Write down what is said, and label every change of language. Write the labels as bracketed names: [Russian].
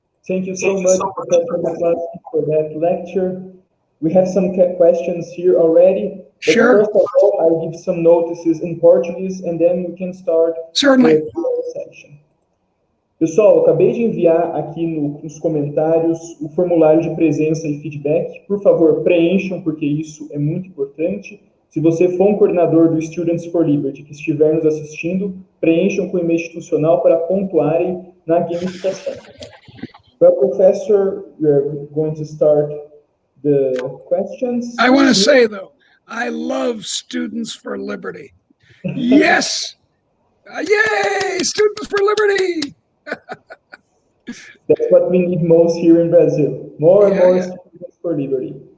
[English] Thank you so much, Professor McCloskey, for that lecture. We have some questions here already. Sure. First of all, I'll give some notices in Portuguese, and then we can start Certainly. the section. [Portuguese] Pessoal, eu acabei de enviar aqui nos comentários o formulário de presença e feedback. Por favor, preencham, porque isso é muito importante. Se você for um coordenador do Students for Liberty que estiver nos assistindo, preencham com o e-mail institucional para pontuarem na gamificação. [English] Well, Professor, we're going to start the questions. I want to say, though, I love Students for Liberty. Yes! Yay! Students for Liberty! That's what we need most here in Brazil. More and more Students for Liberty.